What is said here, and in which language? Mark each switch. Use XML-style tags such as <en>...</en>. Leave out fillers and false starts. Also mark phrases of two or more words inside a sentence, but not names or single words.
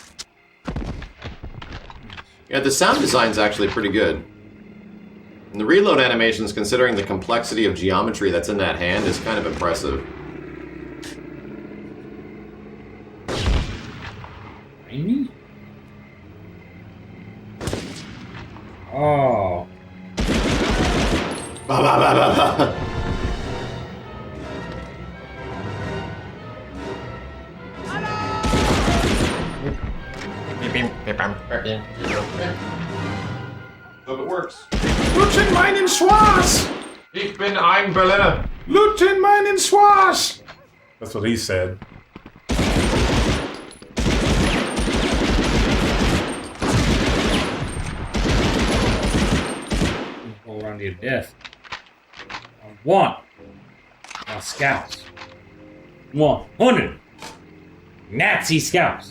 <en>Yeah, the sound design's actually pretty good. And the reload animations, considering the complexity of geometry that's in that hand, is kind of impressive. Amy? Oh. Ba, ba, ba, ba, ba. Hope it works.</en> <de>Lutschen meinen Schwarz! Ich bin ein Berliner. Lutschen meinen Schwarz!</de> <en>That's what he said. Go around to your death. I want our scouts. 100 Nazi scouts.</en>